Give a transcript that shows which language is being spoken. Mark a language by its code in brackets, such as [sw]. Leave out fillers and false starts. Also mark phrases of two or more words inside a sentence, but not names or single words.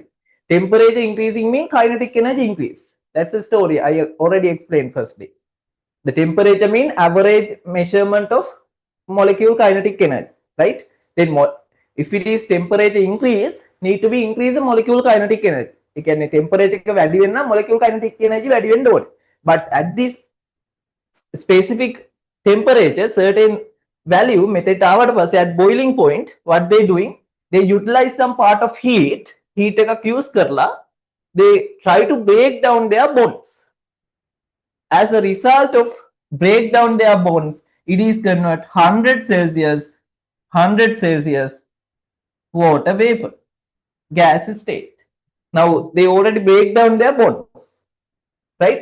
[en] Temperature increasing means kinetic energy increase. That's a story I already explained firstly. The temperature mean average measurement of molecule kinetic energy, right? Then if it is temperature increase, need to be increase the molecule kinetic energy. You can temperature [si] එක වැඩි වෙන්න [en] molecule kinetic energy [si] වැඩි වෙන්න ඕනේ. [en] But at this specific temperature, certain value method [si] ආවට පස්සේ [en] at boiling point, what they doing, they utilize some part of heat එකක් use කරලා they try to break down their bonds. As a result of break down their bonds, it is convert 100 Celsius water vapor gas state. Now they already break down their bonds, right?